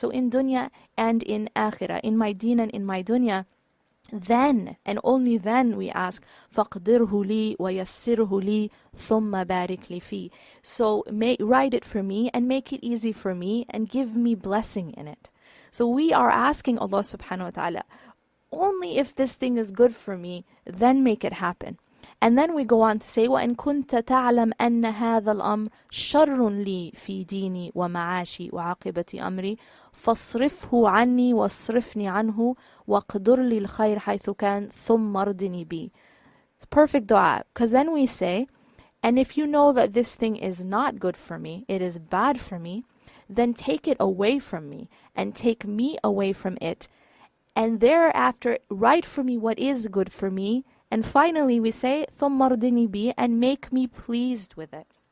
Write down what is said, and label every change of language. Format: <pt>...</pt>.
<en>So in dunya and in akhirah, in my deen and in my dunya, then and only then we ask,</en> <ar>faqdirhu li wa yassirhu li thumma barik li fi.</ar> <en>So write it for me and make it easy for me and give me blessing in it. So we are asking Allah subhanahu wa ta'ala, only if this thing is good for me, then make it happen. And then we go on to say,</en> <ar>وَإِن كُنْتَ تَعْلَمْ أَنَّ هَذَا الْأَمْرِ شَرٌّ لِي فِي دِينِي وَمَعَاشِي وَعَاقِبَةِ أَمْرِي فَاصْرِفْهُ عَنِّي وَاصْرِفْنِي عَنْهُ وَاقْدُرْ لِي الْخَيْرَ حَيْثُ كَانَ ثُمَّ ارْضِنِي بِهِ.</ar> <en>It's perfect dua. Because then we say, and if you know that this thing is not good for me, it is bad for me, then take it away from me and take me away from it. And thereafter, write for me what is good for me. And finally we say,</en> <ar>ثُمَّ ارْضِنِي بِهِ,</ar> <en>and make me pleased with it.</en>